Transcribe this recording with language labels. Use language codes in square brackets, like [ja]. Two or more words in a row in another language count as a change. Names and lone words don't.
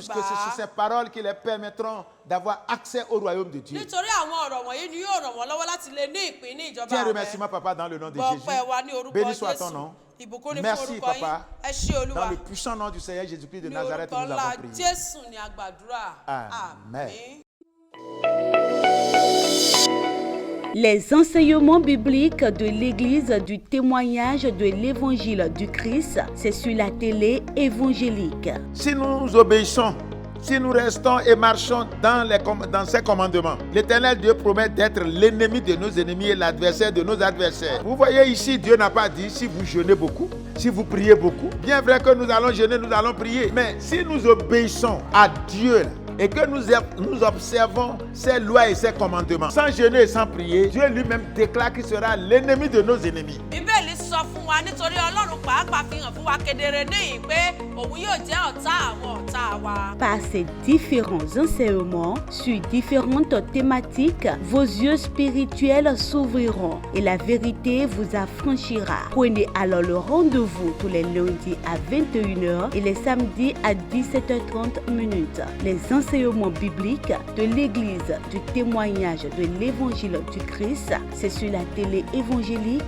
[fr] Puisque gbà ce sont á. ces paroles qui les permettront d'avoir accès au royaume de Dieu. [yo] Nítorí àwọn ọ̀rọ̀ wọ̀nyí ni yóò ràn wọ́n lọ́wọ́ láti lè ní ìpín ní ìjọba Tiens, rẹ̀. [fr] remerciement, Papa, dans le nom de Gbọ́ Jésus. [yo] ọpẹ́ wa ní orúkọ [fr] Béni soit ton Jésù. nom. [yo] ìbùkún ni fún Merci, orúkọ yín. Papa. Ẹ ṣé Dans olúwa. [fr] le puissant nom du Seigneur Jésus-Christ de Ní Nazareth, orúkọ nous ńlá avons prié. [yo] Jésù ni a gbàdúrà. Amen. [fr] Les enseignements bibliques de l'Église du témoignage de l'Évangile du Christ, c'est sur la télé évangélique. Si nous obéissons, si nous restons et marchons dans ses commandements, l'Éternel Dieu promet d'être l'ennemi de nos ennemis et l'adversaire de nos adversaires. Vous voyez ici, Dieu n'a pas dit si vous jeûnez beaucoup, si vous priez beaucoup. Bien vrai que nous allons jeûner, nous allons prier. Mais si nous obéissons à Dieu et que nous observons ses lois et ses commandements, sans jeûner et sans prier, Dieu lui-même déclare qu'il sera l'ennemi de nos ennemis. [yo] Bíbélì sọ fún wa nítorí Ọlọ́run pàápàá fi hàn fún wa kedere níyìn pé òun yóò jẹ́ ọ̀tá àwọn ọ̀tá wa. [fr] Par ces différents enseignements sur différentes thématiques, vos yeux spirituels s'ouvriront et la vérité vous affranchira. Prenez alors le rendez-vous tous les lundis à 21h et les samedis à 17h30. Les enseignements bibliques de l'Église du témoignage de l'Évangile du Christ, c'est sur la télé évangélique.